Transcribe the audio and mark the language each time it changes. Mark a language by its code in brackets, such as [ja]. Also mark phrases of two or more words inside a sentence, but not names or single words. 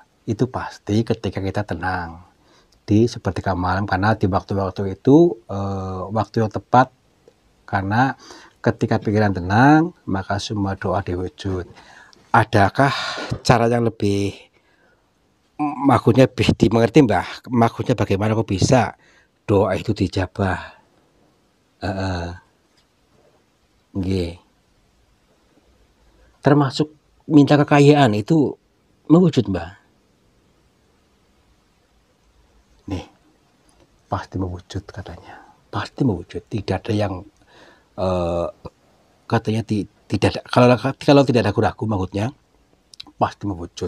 [id] Itu pasti ketika kita tenang di sepertiga malam karena di waktu-waktu itu waktu yang tepat karena ketika pikiran tenang maka semua doa diwujud. Adakah cara yang lebih maksudnya dimengerti Mbah? Maksudnya bagaimana kok bisa doa itu dijabah? [jv] Heeh, nggih. [id] Termasuk minta kekayaan itu mewujud Mbah? Nih, pasti mewujud katanya. Pasti mewujud. Tidak ada yang eh, katanya tidak ada, kalau tidak ada ragu-ragu maksudnya pasti mewujud.